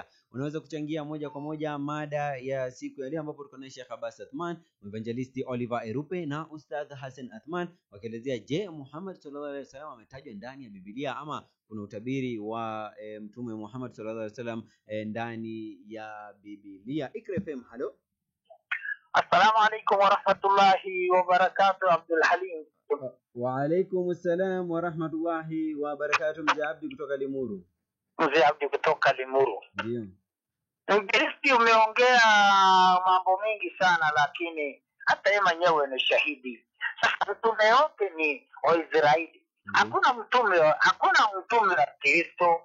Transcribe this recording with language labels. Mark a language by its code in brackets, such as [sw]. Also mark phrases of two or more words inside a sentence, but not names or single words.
[sw] Unaweza kuchangia moja kwa moja mada ya siku ya leo, ambapo tuko na Sheikh Abbas Athman, Evangelisti Oliver Erupe na Ustadh Hassan Athman, wakielezea je, Muhammad [ar] صلى الله عليه وسلم [sw] ametajwa ndani ya Biblia ama kuna utabiri wa Mtume Muhammad [ar] صلى الله عليه وسلم [sw] ndani ya Biblia. Ikra FM, halo. [ar] السلام عليكم ورحمة الله وبركاته. Abdul Halim. وعليكم السلام ورحمة الله وبركاته. [sw] Mzee Abdi kutoka Limuru. Mzee Abdi kutoka Limuru. Ndio. Mgiristi, umeongea mambo mengi sana, lakini hata yeye mwenyewe ni shahidi. Sasa mtume yote ni Waisraeli. Hakuna mtume wa Kristo.